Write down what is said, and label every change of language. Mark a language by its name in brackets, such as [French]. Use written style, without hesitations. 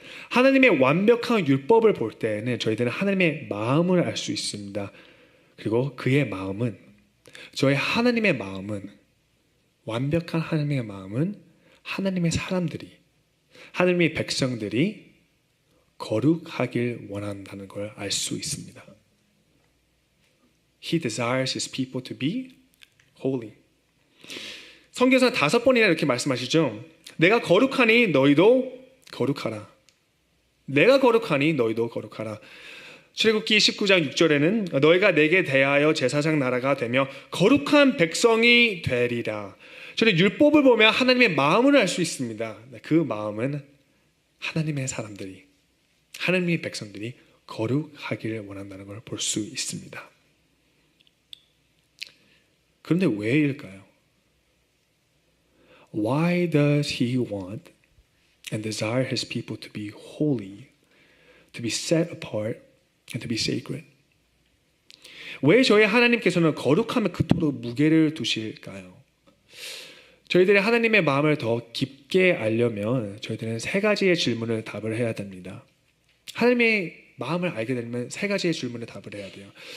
[Korean] 하나님의 완벽한 율법을 볼 때에는 저희들은 하나님의 마음을 알 수 있습니다. 그리고 그의 마음은, 저희 하나님의 마음은, 완벽한 하나님의 마음은 하나님의 사람들이, 하나님의 백성들이 거룩하길 원한다는 걸 알 수 있습니다. [English] He desires his people to be holy. [Korean] 성경에서 5번이나 이렇게 말씀하시죠. 내가 거룩하니 너희도 거룩하라. 내가 거룩하니 너희도 거룩하라. 출애굽기 19장 6절에는 너희가 내게 대하여 제사장 나라가 되며 거룩한 백성이 되리라. 저는 율법을 보면 하나님의 마음을 알 수 있습니다. 그 마음은 하나님의 사람들이, 하나님의 백성들이 거룩하기를 원한다는 걸 볼 수 있습니다. 그런데 왜일까요? [English] Why does he want and desire his people to be holy, to be set apart, and to be sacred? [Korean] 왜 저희 하나님께서는 거룩함에 그토록 무게를 두실까요? 저희들이 하나님의 마음을 더 깊게 알려면 저희들은 3가지의 질문을 답을 해야 됩니다. 하나님의 마음을 알게 되면 3가지의 질문을 답을 해야 돼요.